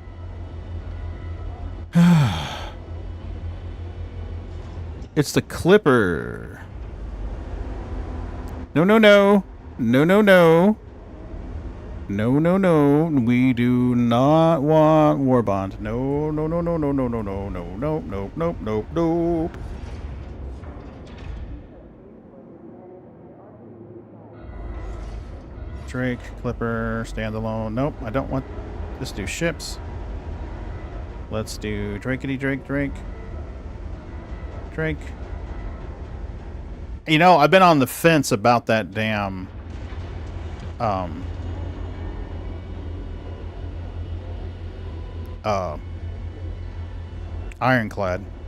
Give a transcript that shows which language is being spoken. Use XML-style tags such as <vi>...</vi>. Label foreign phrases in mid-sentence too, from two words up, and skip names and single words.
<en>It's the Clipper. No, no, no. No, no, no. No, no, no. We do not want Warbond. No, no, no, no, no, no, no, no, no, no, no, nope, nope, nope. Drake, Clipper, standalone. Nope, I don't want. Let's do ships. Let's do Drakety Drake, Drake. Drake. You know, I've been on the fence about that damn Ironclad.</en>